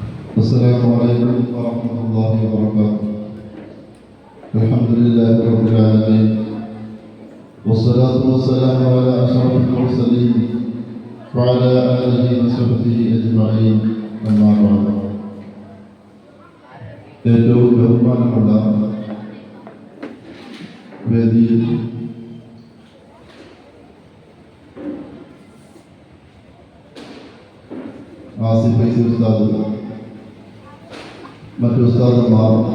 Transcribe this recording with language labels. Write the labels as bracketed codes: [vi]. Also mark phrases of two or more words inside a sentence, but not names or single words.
[ar] السلام عليكم ورحمة الله وبركاته. الحمد لله رب العالمين والصلاة والسلام على أشرف المرسلين وعلى آله وصحبه أجمعين. أما بعد. [ml] ഏറ്റവും ബഹുമാനമുള്ള വേദിയിൽ ആസിഫ് ഫൈസി ഉസ്താദ്, മറ്റു ഉസ്താദന്മാർ,